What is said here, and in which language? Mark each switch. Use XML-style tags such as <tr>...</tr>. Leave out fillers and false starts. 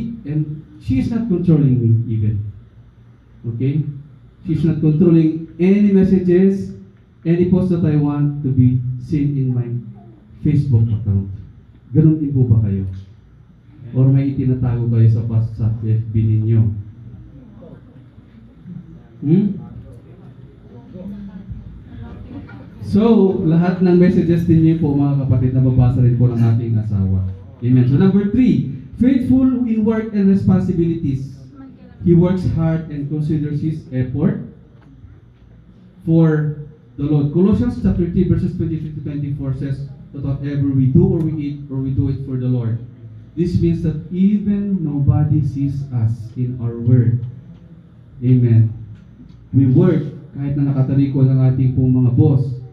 <en>And she is not controlling me even. Okay? She's not controlling any messages, any post that I want to be seen in my Facebook account.</en> <tl>Ganun din po ba kayo? Or may itinatago kayo sa FB ninyo? So, lahat ng messages ninyo po, mga kapatid, nababasa rin po ng ating asawa. Amen.</tl> <en>So, number 3, faithful in work and responsibilities. He works hard and considers his effort for the Lord. Colossians chapter 3 verses 23 to 24 says that whatever we do or we eat or we do it for the Lord. This means that even nobody sees us in our work. Amen. We work</en> <tl>kahit na nakatalikod ang ating pong mga boss.</tl>